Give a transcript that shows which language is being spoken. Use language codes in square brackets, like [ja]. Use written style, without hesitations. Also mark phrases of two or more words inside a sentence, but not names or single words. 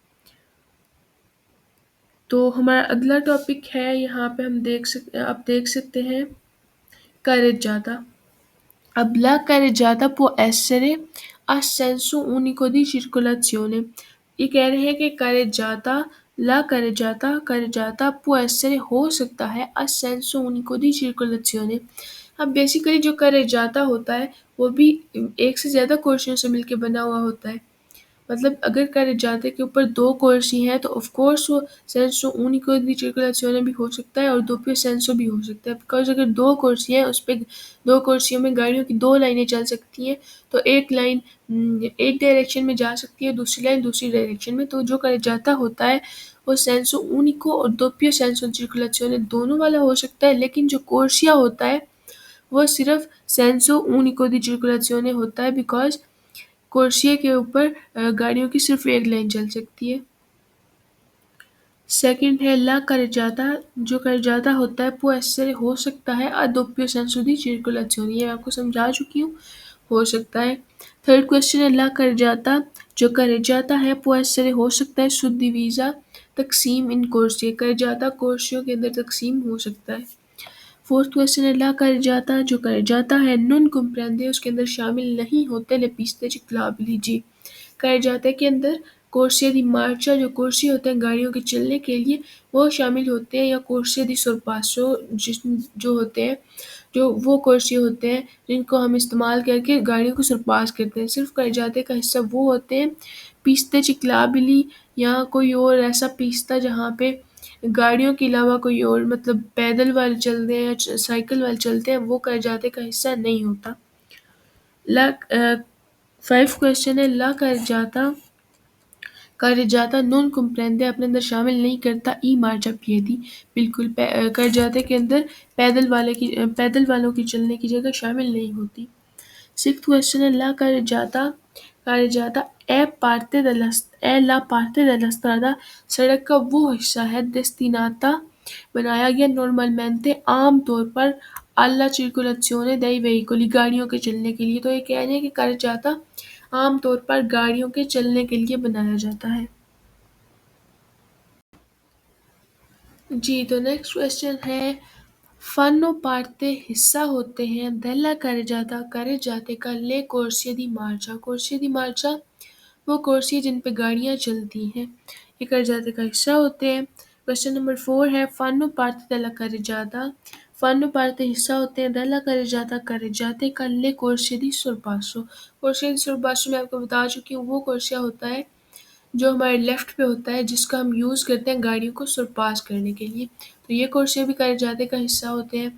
[ur] تو ہمارا اگلا ٹاپک ہے، یہاں پہ ہم آپ دیکھ سکتے ہیں carreggiata. [it] اب la carreggiata può essere a senso unico di circolazione. [ur] یہ کہہ رہے ہیں کہ [it] carreggiata può essere [ur] ہو سکتا ہے [it] a senso unico di circolazione. [ur] اب بیسیکلی جو carreggiata ہوتا ہے وہ بھی ایک سے زیادہ کوشچن سے مل کے بنا ہوا ہوتا ہے. مطلب اگر carreggiate کے اوپر 2 corsi ہیں تو [en] of course [ur] وہ [it] senso unico di circolazione [ur] بھی ہو سکتا ہے اور [it] doppio senso [ur] بھی ہو سکتا ہے، بیکاز اگر 2 corsi ہیں اس پہ 2 corsiوں میں گاڑیوں کی 2 لائنیں چل سکتی ہیں، تو ایک لائن ایک ڈائریکشن میں جا سکتی ہے، دوسری لائن دوسری ڈائریکشن میں، تو جو carreggiate ہوتا ہے وہ [it] senso unico [ur] اور [it] doppio senso di circolazione [ur] دونوں والا ہو سکتا ہے، لیکن جو corsia ہوتا ہے وہ صرف [it] senso unico di circolazione [ur] ہوتا ہے، بیکاز کورسیے کے اوپر گاڑیوں کی صرف ایک لائن چل سکتی ہے۔ سیکنڈ ہے [it] la carreggiata, [ur] جو carreggiata ہوتا ہے [it] può essere [ur] ہو سکتا ہے [it] a doppio senso di circolazione، [ur] یہ آپ کو سمجھا چکی ہوں، ہو سکتا ہے۔ [en] third question [ur] ہے [it] la carreggiata, [ur] جو carreggiata ہے [it] può essere [ur] ہو سکتا ہے suddivisa، تقسیم [it] in corsie, [ur] carreggiata کورسیوں کے اندر تقسیم ہو سکتا ہے۔ [en] fourth question [it] ہے la carreggiata, جو carreggiata ہے non comprende، [ur] اس کے اندر شامل نہیں ہوتے [it] le piste ciclabili [ur] جی، carreggiate کے اندر [it] corsia di marcia، [ur] جو corsi ہوتے ہیں گاڑیوں کے چلنے کے لیے وہ شامل ہوتے ہیں، یا [it] corsia di sorpasso [ur] جو ہوتے ہیں، جو وہ corsi ہوتے ہیں جن کو ہم استعمال کر کے گاڑیوں کو سرپاس کرتے ہیں۔ صرف carreggiate کا حصہ وہ ہوتے ہیں [it] piste ciclabili، [ur] یا کوئی اور ایسا پیستہ جہاں پہ گاڑیوں کے علاوہ کوئی اور مطلب پیدل والے چلتے ہیں یا سائیکل والے چلتے ہیں، وہ carreggiate کا حصہ نہیں ہوتا۔ [en] five question [it] ہے la carreggiata non comprende, [ur] اپنے اندر شامل نہیں کرتا [it] i marciapiedi, [ur] بالکل carreggiate کے اندر پیدل والوں کی چلنے کی جگہ شامل نہیں ہوتی۔ [en] six question [it] ہے la carreggiata è la parte della strada, [ur] سڑک کا وہ حصہ ہے destinata، بنایا گیا normalmente عام طور پر [it] alla circolazione dei veicoli، [ur] گاڑیوں کے چلنے کے لیے، تو یہ کہہ رہے ہیں کہ carreggiata عام طور پر گاڑیوں کے چلنے کے لیے بنایا جاتا ہے۔ جی تو نیکسٹ کوشچن ہے [it] fanno parte، [ur] حصہ ہوتے ہیں [it] della carreggiate [ur] کا [it] le corsie di marcia، corsie di marcia [ur] وہ corsie جن پہ گاڑیاں چلتی ہیں، یہ carreggiate کا حصہ ہوتے ہیں۔ کوشچن نمبر 4 ہے [it] fanno parte della carreggiata، fanno parte [ur] حصہ ہوتے ہیں [it] della carreggiate [ur] کا [it] le corsie di sorpasso، corsie di sorpasso [ur] میں آپ کو بتا چکی ہوں، وہ corsia ہوتا ہے جو ہمارے لیفٹ پہ ہوتا ہے، جس کا ہم یوز کرتے ہیں گاڑیوں کو سرپاس کرنے کے لیے، تو یہ corsia بھی carreggiate کا حصہ ہوتے ہیں۔